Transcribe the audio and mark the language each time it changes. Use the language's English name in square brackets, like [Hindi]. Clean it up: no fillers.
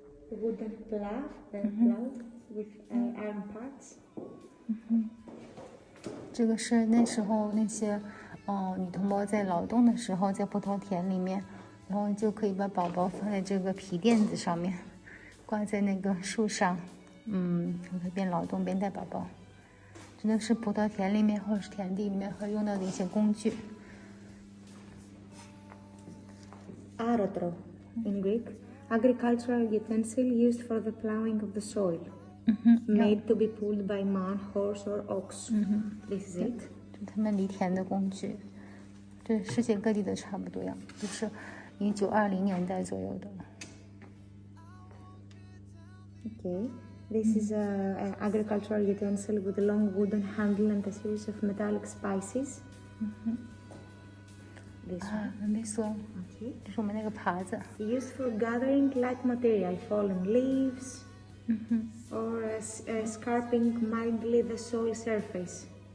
[English] Wooden plough, plough with iron parts. [Chinese] 这个是那时候那些女同胞在劳动的时候，在葡萄田里面，然后就可以把宝宝放在这个皮垫子上面，挂在那个树上，可以边劳动边带宝宝。这个是葡萄田里面或者是田地里面会用到的一些工具。 [English] Aratro in Greek, agricultural utensil used for the plowing of the soil, made to be pulled by man, horse or ox. This is it. [Chinese] 就他们犁田的工具，对，世界各地都差不多样，就是1920年代左右的。 [English] Okay, this is an agricultural utensil with a long wooden handle and a series of metallic spices. This one. This one. Okay. [Chinese] 这是我们那个耙子。 [English] Used for gathering light material, fallen leaves, or scarping mildly the soil surface.